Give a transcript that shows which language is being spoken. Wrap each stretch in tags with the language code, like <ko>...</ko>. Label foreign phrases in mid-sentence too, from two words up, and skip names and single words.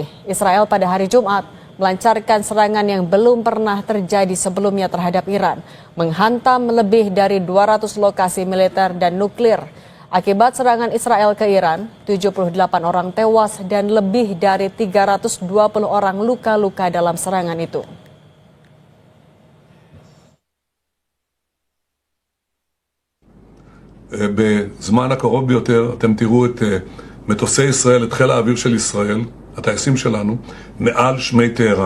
<id>Israel pada hari Jumat melancarkan serangan yang belum pernah terjadi sebelumnya terhadap Iran, menghantam lebih dari 200 lokasi militer dan nuklir. Akibat serangan Israel ke Iran, 78 orang tewas dan lebih dari 320 orang luka-luka dalam serangan itu.</id> <he>בזמן הקרוב ביותר אתם תראו את מטוסי ישראל, את חיל האוויר של ישראל, הטייסים שלנו, מעל שמי טהרן.</he>